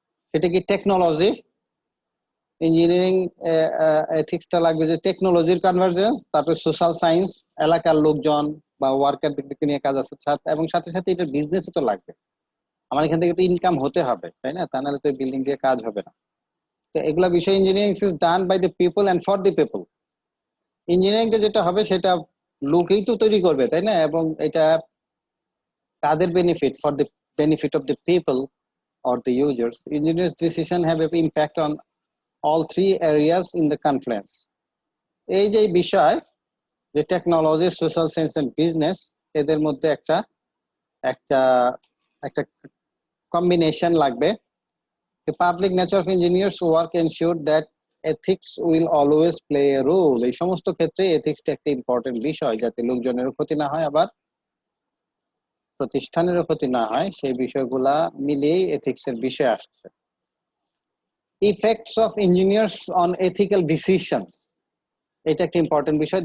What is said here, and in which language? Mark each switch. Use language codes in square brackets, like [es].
[bn] সেটা কি technology, engineering এথিক্সটা লাগবে যে টেকনোলজির কনভার্জেন্স, তারপরে সোশ্যাল সায়েন্স, এলাকার লোকজন বা ওয়ার্কারদেরকে নিয়ে কাজ আছে, এবং সাথে সাথে এটা বিজনেসও তো লাগবে, আমার এখান থেকে তো ইনকাম হতে হবে, তাই না? তা নাহলে তো বিল্ডিং দিয়ে কাজ হবে না। তো এগুলা বিষয় [en] engineering is done by the people [bn] and for the people. ইঞ্জিনিয়ারিংটা যেটা হবে সেটা লোকেই তো তৈরি করবে, তাই না? এবং এটা তাদের benefit, [en] For the benefit of the people or the users. Engineers' decision have an impact on all three areas in the confluence. [bn] এই যে বিষয়, যে technology, social science and business, এদের মধ্যে একটা একটা একটা কম্বিনেশন লাগবে। [en] The public nature of engineers work ensure that ethics will always play a role. [bn] এই সমস্ত ক্ষেত্রে এথিক্সটা একটা ইম্পর্টেন্ট বিষয়, যাতে লোকজনেরও ক্ষতি না হয় আবার প্রতিষ্ঠানেরও ক্ষতি না হয়, সেই বিষয়গুলা মিলিয়েই এথিক্স এর বিষয় আসছে। [en] effects of engineers on ethical decisions, [bn] এটা একটা ইম্পর্টেন্ট বিষয়।